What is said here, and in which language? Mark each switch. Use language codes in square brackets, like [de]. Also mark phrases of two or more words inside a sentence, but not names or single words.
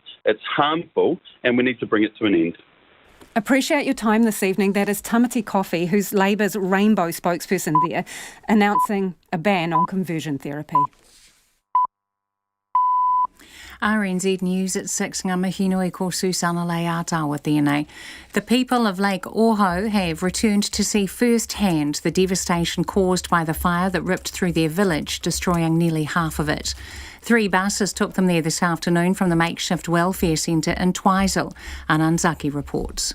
[en] It's harmful, and we need to bring it to an end. Appreciate your time this evening. That is Tamati Coffey, who's Labour's rainbow spokesperson there, announcing a ban on conversion therapy. RNZ News at 6, [mi] ngā mihi nui ko Susana Leatawa tēnei. [en] The people of Lake Oho have returned to see firsthand the devastation caused by the fire that ripped through their village, destroying nearly half of it. 3 buses took them there this afternoon from the makeshift welfare centre in Twizel. Anand Zaki reports.